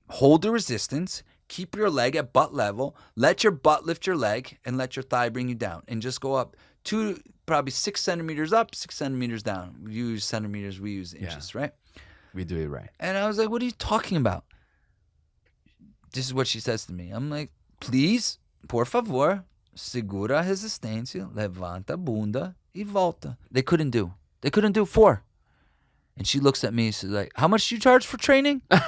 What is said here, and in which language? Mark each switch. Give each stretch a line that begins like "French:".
English: Hold the resistance, keep your leg at butt level, let your butt lift your leg, and let your thigh bring you down. And just go up probably 6 centimeters up, 6 centimeters down. You use centimeters, we use inches, right? We do it right. And I was like, what are you talking about? This is what she says to me. I'm like, please,
Portuguese: por favor, segura a resistência, levanta a bunda e volta.
English: They couldn't do 4. And she looks at me, she's like, how much do you charge for training?